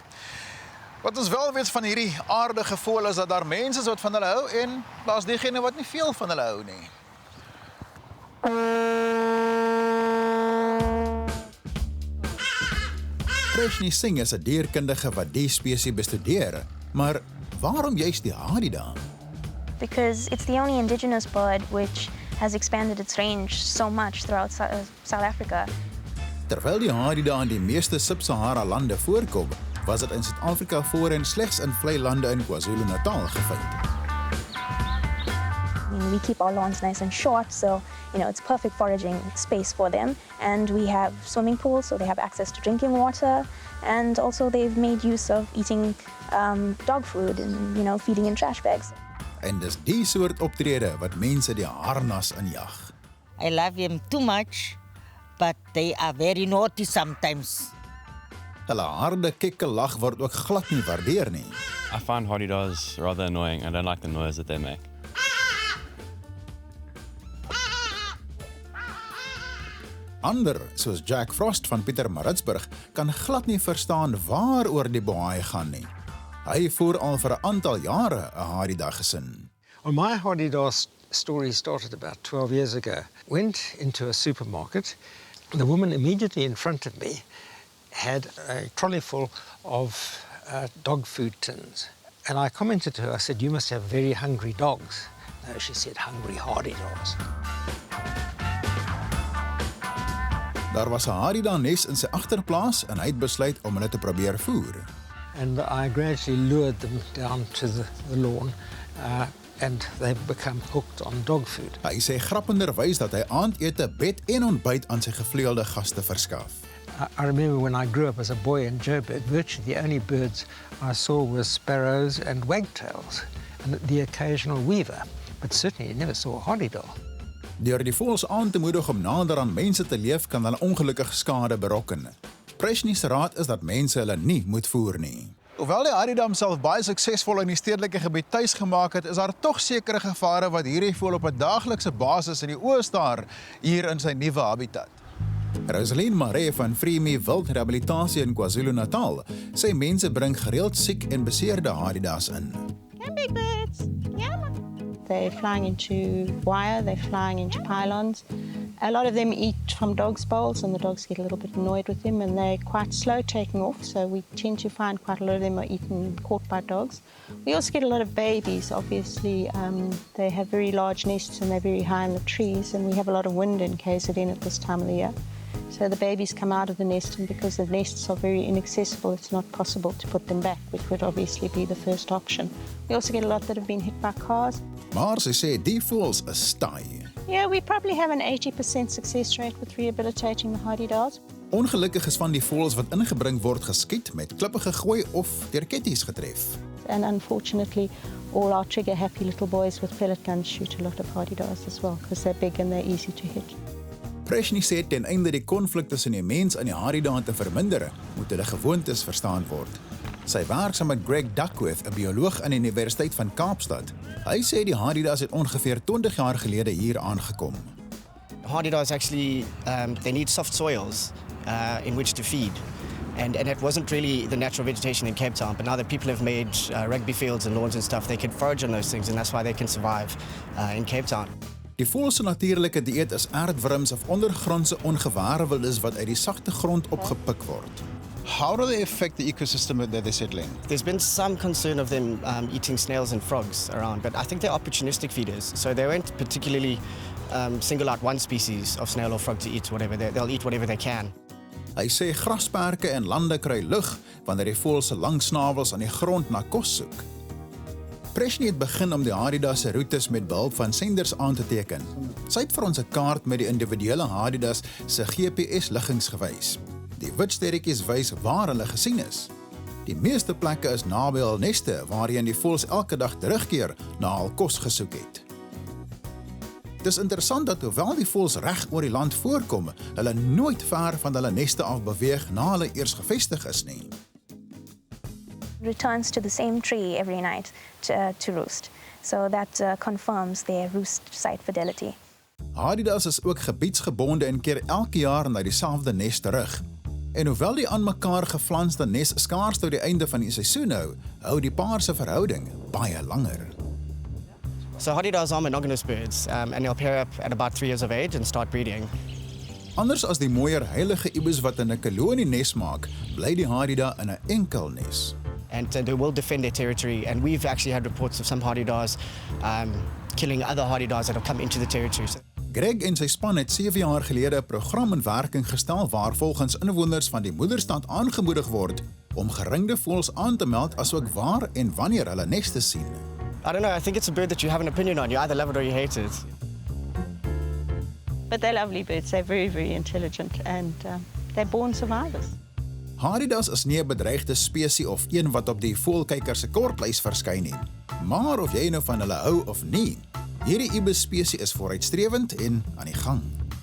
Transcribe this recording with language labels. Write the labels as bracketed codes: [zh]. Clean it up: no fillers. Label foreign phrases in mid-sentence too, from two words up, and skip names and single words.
[af] Wat ons wel weet van hierdie aardige voël is dat daar mense is wat van hulle hou en daar's diegene wat nie veel van hulle hou nie. Preshni Singh is 'n dierkundige wat die spesies bestudeer, maar waarom juist die Hadeda? [en] Because it's the only indigenous bird which has expanded its range so much throughout South Africa. [af] Terwyl die Hadeda in die meeste Sub-Sahara lande voorkom, was dit in Suid-Afrika voorheen slegs in vlei lande in KwaZulu-Natal gevind. [en] We keep our lawns nice and short, so it's perfect foraging space for them. And we have swimming pools, so they have access to drinking water. And also they've made use of eating dog food and feeding in trash bags. [af] En dis die soort optrede wat mense die harnas injag. [en] I love him too much, but they are very naughty sometimes. [af] Hulle harde kekke lag word ook glad nie waardeer nie. [en] I find Hadedas rather annoying. I don't like the noise that they make. [af] Ander, soos Jack Frost van Pietermaritzburg, kan glad nie verstaan waaroor die bohaai gaan nie. Hy voer al vir 'n aantal jare 'n Hadeda gesin. [en] Well, my Hadedas story started about 12 years ago. Went into a supermarket. The woman immediately in front of me had a trolley full of dog food tins. And I commented to her, I said, "You must have very hungry dogs." No, she said, "Hungry Hadedas." [af] Daar was 'n Hadeda nes in sy agterplaas en hy het besluit om hulle te probeer voer. [en] And I gradually lured them down to the lawn and they've become hooked on dog food. [af] Hy sê grappenderwys dat hy aandete, bed en ontbyt aan sy gevleuelde gaste verskaf. [en] I remember when I grew up as a boy in Joburg, virtually the only birds I saw were sparrows and wagtails and the occasional weaver, but certainly you never saw a Hadeda. [af] Deur die voëls aan te moedig om nader aan mense te leef, kan hulle ongelukkig skade berokken. Preshni se raad is dat mense hulle nie moet voer nie. Hoewel die Hadeda homself baie suksesvol in die stedelike gebied tuis gemaak het, is daar tog sekere gevare wat hierdie voël op 'n daaglikse basis in die oë staar hier in sy nuwe habitat. Rosaline Maurice van Wild Rehabilitation in KwaZulu-Natal sê mense bring gereeld siek en beseerde Hadedas in. [en] Big birds. Yeah. They're flying into wire, they're flying into pylons. A lot of them eat from dogs' bowls and the dogs get a little bit annoyed with them and they're quite slow taking off, so we tend to find quite a lot of them are caught by dogs. We also get a lot of babies, obviously. They have very large nests and they're very high in the trees, and we have a lot of wind in KZN at this time of the year. So the babies come out of the nest, and because the nests are very inaccessible, it's not possible to put them back, which would obviously be the first option. We also get a lot that have been hit by cars. [af] Maar sy sê die voëls is taai. [en] Yeah, we probably have an 80% success rate with rehabilitating the Hadedas. [af] Ongelukkig is van die voëls wat ingebring word geskiet, met klippe gegooi of deur ketties getref. [en] And unfortunately, all our trigger-happy little boys with pellet guns shoot a lot of Hadedas as well, because they're big and they're easy to hit. [af] Preshni sê ten einde die konflik tussen die mens en die Hadeda te verminder, moet hulle gewoontes verstaan word. Sy werk saam met Greg Duckworth, 'n bioloog aan die Universiteit van Kaapstad. Hy sê die Hadedas het ongeveer 20 jaar gelede hier aangekom. [en] Hadedas actually, they need soft soils in which to feed. And it wasn't really the natural vegetation in Cape Town, but now that people have made rugby fields and lawns and stuff, they can forage on those things, and that's why they can survive in Cape Town. [af] Die voël se natuurlike dieet is aardwurms of ondergrondse ongeware wildes wat uit die sagte grond opgepik word. [en] How do they affect the ecosystem that they're settling? There's been some concern of them eating snails and frogs around, but I think they're opportunistic feeders, so they won't particularly single out one species of snail or frog to eat whatever. They'll eat whatever they can. [af] Hy sê grasperke en lande kry lug wanneer die voël se lang snavels aan die grond na kos soek. Preshni het begin om die Hadedas se roetes met behulp van senders aan te teken. Sy het vir ons 'n kaart met die individuele Hadedas se GPS-liggings gewys. Die wit sterretjies wys waar hulle gesien is. Die meeste plekke is naby hul neste waarheen die voëls elke dag terugkeer na hul kos gesoek het. Dit is interessant dat hoewel die voëls reg oor die land voorkom, hulle nooit ver van hulle neste af beweeg na hulle eers gevestig is nie. [en] Returns to the same tree every night to roost. So that confirms their roost site fidelity. [af] Hadedas is ook gebiedsgebonde en keer elke jaar na dieselfde nes terug. En hoewel die aan mekaar geflanste nes skaars tot die einde van die seisoen hou die paar se verhouding baie langer. [en] So Hadedas are monogamous birds, and they'll pair up at about 3 years of age and start breeding. [af] Anders as die mooier heilige ibis wat in 'n kolonie nes maak, bly die Hadeda in 'n enkel nes. [en] And they will defend their territory, and we've actually had reports of some Hadedas killing other Hadedas that have come into the territory. [af] Greg en sy span het 7 jaar gelede 'n program in werking gestel waar volgens inwoners van die moederstad aangemoedig word om geringde voëls aan te meld asook waar en wanneer hulle neste sien. [en] I don't know, I think it's a bird that you have an opinion on. You either love it or you hate it. But they're lovely birds. They're very, very intelligent, and they're born survivors. [af] Hadedas is nie 'n bedreigde spesies of een wat op die voëlkyker se kortlys verskyn nie. Maar of jy nou van hulle hou of nie, hierdie ibis spesies is vooruitstrewend en aan die gang.